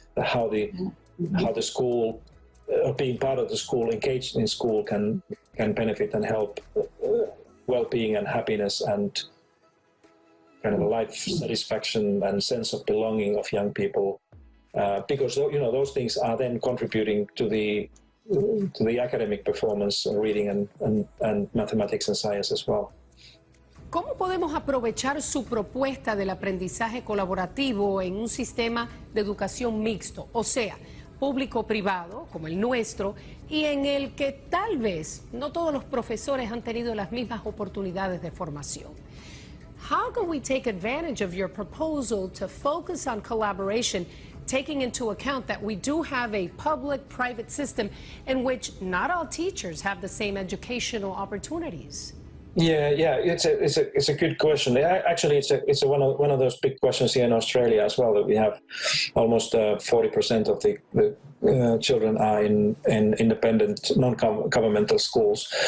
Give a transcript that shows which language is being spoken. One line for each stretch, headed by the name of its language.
English: How the school, being part of the school, engaged in school, can benefit and help well-being and happiness and kind of life satisfaction and sense of belonging of young people, because those things are then contributing to the to the academic performance, reading and mathematics and science as well.
Spanish: ¿Cómo podemos aprovechar su propuesta del aprendizaje colaborativo en un sistema de educación mixto, o sea, público-privado, como el nuestro, y en el que tal vez no todos los profesores han tenido las mismas oportunidades de formación?
English: How can we take advantage of your proposal to focus on collaboration, taking into account that we do have a public-private system in which not all teachers have the same educational opportunities? Yeah, it's a good question. Actually, it's one of those big questions here in Australia as well. That we have almost 40% of the children are in independent, non-governmental schools.